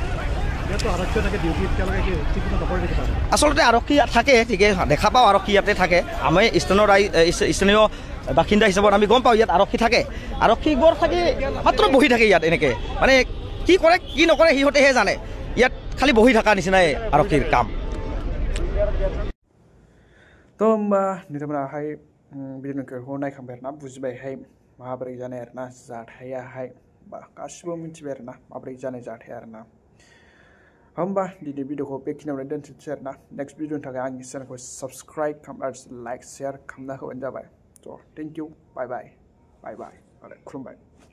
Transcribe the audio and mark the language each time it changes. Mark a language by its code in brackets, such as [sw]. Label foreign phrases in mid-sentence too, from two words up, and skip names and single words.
[as] আচলতে আৰক্ষী থাকে ঠিকে দেখা পাওঁ আৰক্ষী ইয়াতে থাকে আমি স্থানীয় বাসিন্দা হিচাপত আমি গম পাওঁ ইয়াত আৰক্ষী থাকে আৰক্ষীবোৰ থাকি মাত্ৰ বহি থাকে ইয়াত এনেকৈ মানে কি কৰে কি নকৰে সিহঁতেহে জানে ইয়াত খালি বহি থকা নিচিনাই আৰক্ষীৰ কাম [brx] थ' होमबा नोंथांमोनाहाय भिडिअ'खौ नायखांबाय आरोना बुजिबायहाय माबोरै जानाय आरोना जाथायाहाय बा गासिबो मिथिबाय आरोना माबोरै जानाय जाथाय आरोना होमबा दिनै भिडिअ'खौ बेखिनियावनो दोनथ'नोसै आरोना नेक्स्ट भिडिअ'नि थाखाय आंनि चेनेलखौ साबस्क्राइब खालामना [en] like share [brx] खालामना होबानो जाबाय थ' [en] thank you bye bye [brx] आरो खुलुमबाय